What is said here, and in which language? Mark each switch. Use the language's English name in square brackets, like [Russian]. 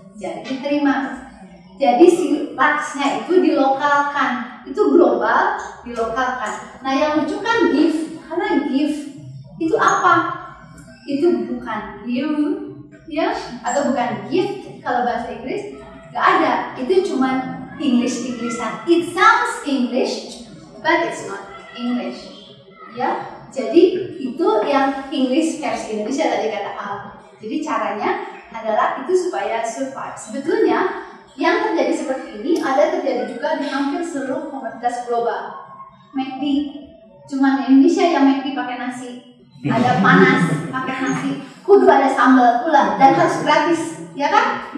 [Indonesian] Jadi diterima. Jadi si luxnya itu dilokalkan, itu global, dilokalkan. Nah yang lucu kan give, karena give itu apa? Itu bukan give, ya, atau bukan gift kalau bahasa Inggris, nggak ada. Itu cuma English-Englishan. [English] It sounds English, but it's not English. [Indonesian] Ya, jadi itu yang English versi Indonesia tadi kata Al. Jadi caranya adalah itu supaya survive. Sebetulnya yang terjadi seperti ini ada terjadi juga di hampir seluruh komunitas global. McD, cuma di Indonesia yang McD pakai nasi, ada panas pakai nasi, kudu ada sambal pula dan harus gratis, ya kan?